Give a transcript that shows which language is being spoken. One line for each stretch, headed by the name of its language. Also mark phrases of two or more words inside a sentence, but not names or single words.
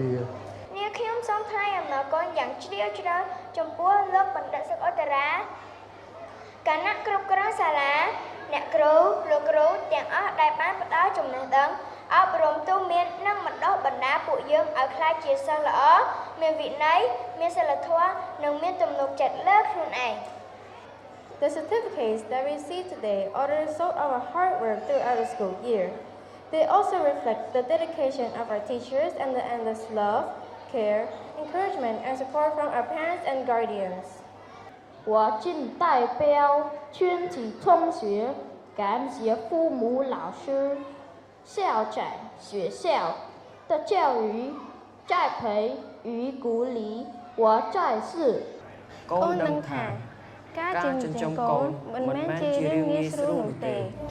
Khmer: នាងខ្ញុំសូមថ្លែងអំណរគុណយ៉ាងជ្រាលជ្រៅចំពោះលោកបណ្ឌិតសុខឧត្តរាគណៈគ្រប់គ្រងសាលាអ្នកគ្រូលោកគ្រូទាំងអស់ដែលបានផ្ដល់ចំណេះដឹងអប់រំទូន្មាននិងបណ្ដុះបណ្ដាលពួកយើងឲ្យក្លាយជាសិស្សល្អមានវិន័យមានសីលធម៌និងមានទំនុកចិត្តលើខ្លួនឯង
English: The certificates that we see today are the result of our hard work throughout the school year. They also reflect the dedication of our teachers and the endless love, care, encouragement, and support from our parents and guardians.
Chinese: 我谨代表全体同学感谢父母、老师、校长、学校的教育、栽培与鼓励。我再次
Khmer: អូនដឹងថាការចិញ្ចឹមកូនមិនមែនជារឿងងាយស្រួលនោះទេ